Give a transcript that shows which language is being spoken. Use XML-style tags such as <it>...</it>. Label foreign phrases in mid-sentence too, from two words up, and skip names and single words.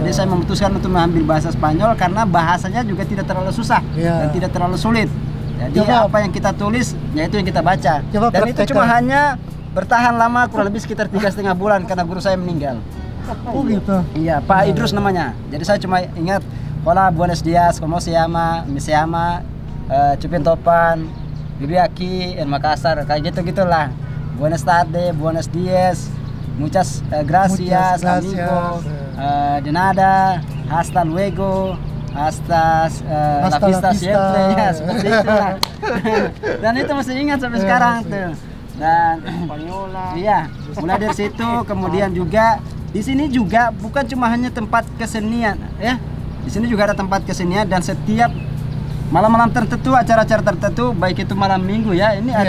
<id>Jadi saya memutuskan untuk mengambil bahasa Spanyol karena bahasanya juga tidak terlalu susah Ya. dan tidak terlalu sulit. Jadi Coba- apa yang kita tulis, yaitu yang kita baca. Coba Dan itu praktekkan. cuma hanya bertahan lama kurang lebih sekitar 3,5 bulan karena guru saya meninggal. Oh gitu. Iya, Pak Idrus namanya. Jadi saya cuma ingat</id> <es>Hola, buenos dias, como se llama, me se llama, Cupin Topan, Bibi Aki, en Makassar,</es> <id>kayak gitu-gitulah.</id> <es>Buenas tardes, buenos dias, muchas gracias, Muchas gracias. amigo, de nada, hasta luego, hasta la Hasta la vista vista. siempre,</es> <id>ya seperti itulah. Dan itu masih ingat sampai sekarang tuh. Dan iya, mulai dari situ kemudian juga di sini juga bukan cuma hanya tempat kesenian ya. Di sini juga ada tempat kesenian dan setiap malam-malam tertentu, acara-acara tertentu, baik itu malam minggu ya, ini ada</id>